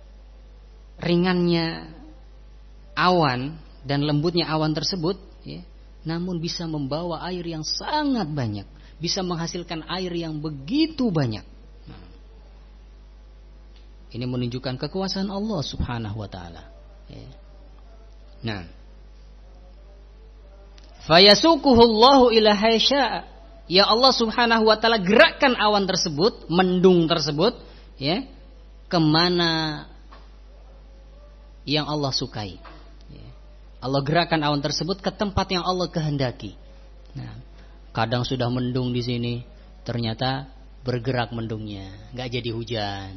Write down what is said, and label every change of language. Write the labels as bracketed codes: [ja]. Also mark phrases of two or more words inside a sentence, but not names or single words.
[id] Ringannya awan dan lembutnya awan tersebut, ya, namun bisa membawa air yang sangat banyak, bisa menghasilkan air yang begitu banyak. Ini menunjukkan kekuasaan Allah [ar] سبحانه وتعالى. [id] Nah, [ar] فيسوقه الله إلى حيث. [id] Ya Allah [ar] سبحانه وتعالى [id] gerakkan awan tersebut, mendung tersebut, ya, kemana yang Allah sukai. Allah gerakkan awan tersebut ke tempat yang Allah kehendaki. Nah, kadang sudah mendung di sini, ternyata bergerak mendungnya, nggak jadi hujan.